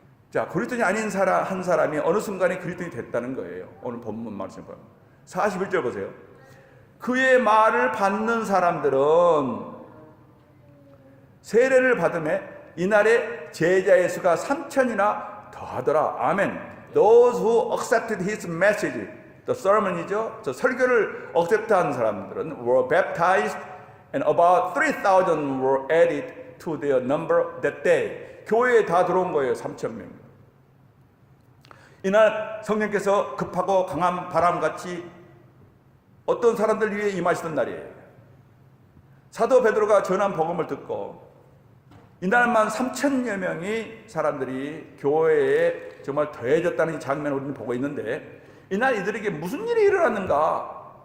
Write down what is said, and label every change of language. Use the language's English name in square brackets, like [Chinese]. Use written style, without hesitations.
[Korean] 자, 그리스도인이 아닌 한 사람이 어느 순간에 그리스도인이 됐다는 거예요. 오늘 본문 말씀 보면 41절 보세요. 그의 말을 받는 사람들은 세례를 받음에 이날에 제자의 수가 3,000이나 더하더라. 아멘. [English] Those who accepted his message, the sermon이죠. [Korean] 저 설교를 accept한 사람들은 [English] were baptized, and about 3,000 were added to their number that day. [Korean] 교회에 다 들어온 거예요. 3,000명. 이날 성령께서 급하고 강한 바람같이 어떤 사람들 위에 임하시던 날이에요. 사도 베드로가 전한 복음을 듣고 이날만 3,000여 명이 사람들이 교회에 정말 더해졌다는 이 장면을 우리는 보고 있는데, 이날 이들에게 무슨 일이 일어났는가?